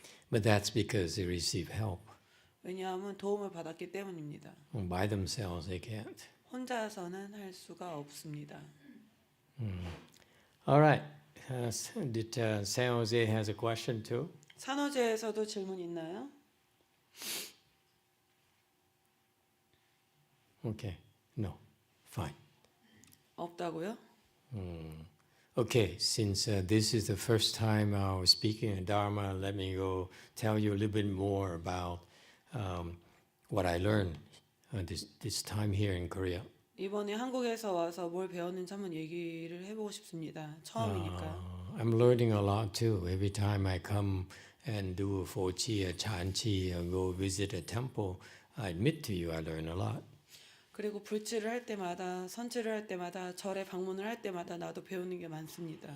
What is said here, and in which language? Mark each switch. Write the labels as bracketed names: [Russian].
[English] But that's because they receive help. [Korean] 왜냐하면 도움을 받았기 때문입니다. [English] By themselves, they can't. [Korean] 혼자서는 할 수가 없습니다. [English] All right. Did San Jose has a question too? [Korean] 산호제에서도 질문 있나요? [English] Okay. No. Fine. [Korean] 없다고요? [English] Okay. Since this is the first time I was speaking in Dharma, let me go tell you a little bit more about what I learned this time here in Korea. [Korean] 이번에 한국에서 와서 뭘 배웠는지 한번 얘기를 해보고 싶습니다. 처음이니까. [English] I'm learning a lot too. Every time I come and do a fochi, a chanchi, or go visit a temple, I admit to you I learn a lot. [Korean] 그리고 불치를 할 때마다, 선치를 할 때마다, 절에 방문을 할 때마다 나도 배우는 게 많습니다.